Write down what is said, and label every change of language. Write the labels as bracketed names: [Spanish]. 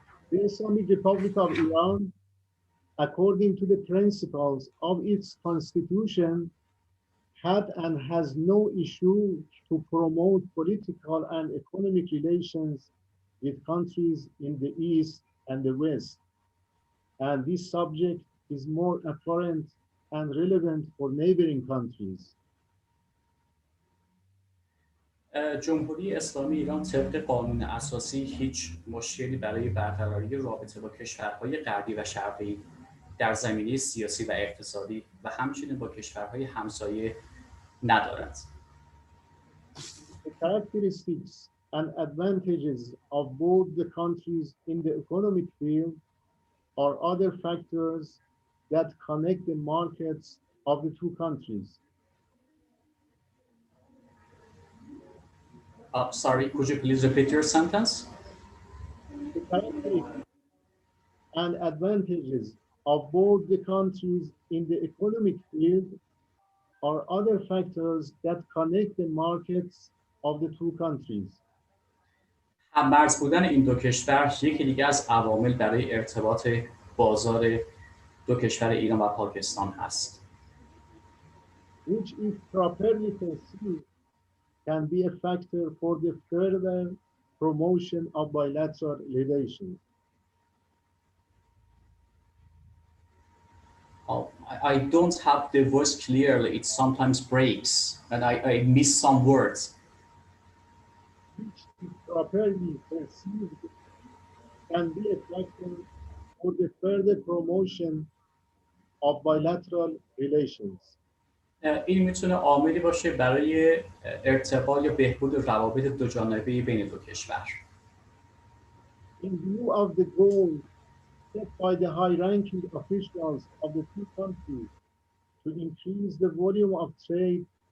[English] The Islamic Republic of Iran, according to the principles of its constitution, had and has no issue to promote political and economic relations with countries in the East and the West. And this subject is more apparent and relevant for neighboring countries. [Persian] جمهوری اسلامی ایران طبق قانون اساسی هیچ مشکلی برای برقراری رابطه با کشورهای غربی و شرقی در زمینه سیاسی و اقتصادی و همچنین با کشورهای همسایه ندارد. [English] The characteristics and advantages of both the countries in the economic field are other factors that connect the markets of the two countries. Sorry, could you please repeat your sentence? The characteristics and advantages of both the countries in the economic field are other factors that connect the markets of the two countries. [Persian] هم‌مرز بودن این دو کشور یکی دیگه از عوامل برای ارتباط بازار دو کشور ایران و پاکستان هست. [English] Which if properly perceived can be a factor for the further promotion of bilateral relations. I don't have the voice clearly. It sometimes breaks and I miss some words. Which if properly perceived can be a factor for the further promotion of bilateral relations. [Persian] این میتونه عاملی باشه برای ارتقا یا بهبود روابط دو جانبه بین دو کشور. [English] In view of the goal set by the high-ranking officials of the two countries to increase the volume of trade